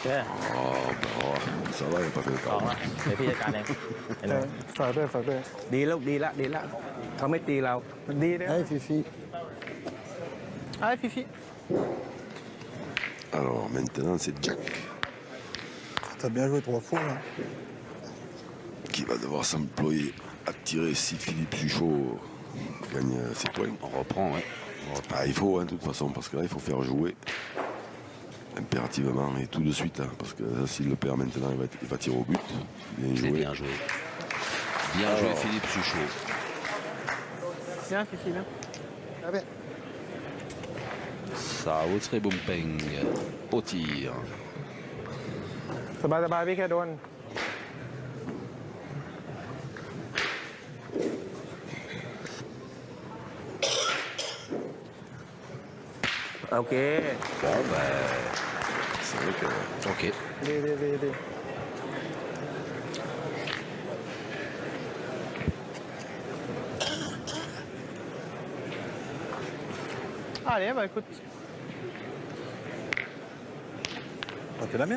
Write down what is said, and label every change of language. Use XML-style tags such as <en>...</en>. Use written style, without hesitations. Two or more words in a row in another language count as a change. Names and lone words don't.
<fr>Oh, bah, ça va, il n'a pas fait le</fr> <th>สอง</th> <fr>temps.</fr> <th>ละเดี๋ยวพี่จัดการเองเห็นไหม ฝากด้วยฝากด้วย ดีแล้วดีละดีละเขาไม่ตีเรา ดีเลย</th> <fr>Allez, Fifi. Allez Fifi Alors maintenant, c'est Jack T'as bien joué 3 fois, là. qui va devoir s'employer à tirer si Philippe Suchot gagne ses points. On reprend, ouais. Ah, il faut, hein, de toute façon, parce que là, il faut faire jouer impérativement et tout de suite, hein, parce que s'il le perd maintenant, il va tirer au but. Bien C'est joué. bien joué. Bien joué Philippe Suchot. Bien, Fifi, bien. Ah bien. Sao Bumpeng au tir.</fr> <th>สบายๆพี่แค่โดน โอเค</th> <fr>Bon ben, C'est vrai que ok. ดี Allez, bah écoute. T'es la mienne.</fr>